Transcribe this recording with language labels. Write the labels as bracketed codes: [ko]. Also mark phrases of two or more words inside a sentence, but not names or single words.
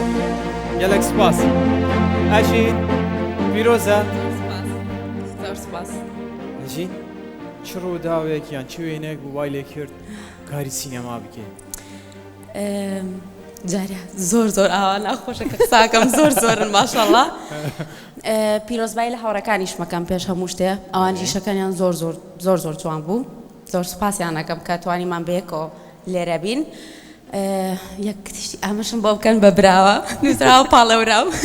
[ku] Gelek spas. Ejîn pîroz e. [ckb] زۆر سپاس. [ku] Ejîn çi rûdawek yan çi wênek bû way lê kir karî sînema bike. [ckb] جارە زۆر ئاوا ناخۆشە کە قساکەم زۆرن ماشەڵڵا. پیرۆزبایی لە هاوڕەکانیش مەکەم پێش هەموو شتێ ئەوان ژیشەکانیان زۆر جوان بوو. زۆر سوپاسیان ئەەکەم کە توانیمان بەیەکەوە لێرە بین. یەک تشتی ئامەشم بۆ بکەن بە براوە نووسراوە پاڵەوراو.